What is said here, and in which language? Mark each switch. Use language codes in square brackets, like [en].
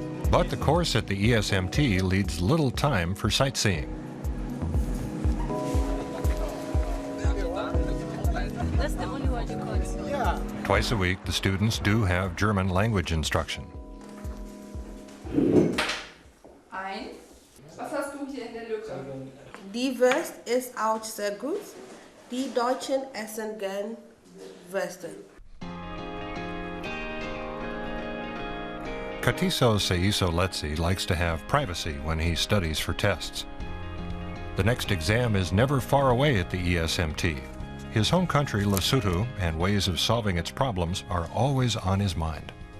[en] But the course at the ESMT leaves little time for sightseeing. That's the only one you caught. Yeah. Twice a week, the students do have German language instruction. [de] Ein. Was hast du hier in der Lücke? Die Wurst ist auch sehr gut. Die Deutschen essen gern Würste. [en] Katiso Seiso Letsi likes to have privacy when he studies for tests. The next exam is never far away at the ESMT. His home country, Lesotho, and ways of solving its problems are always on his mind.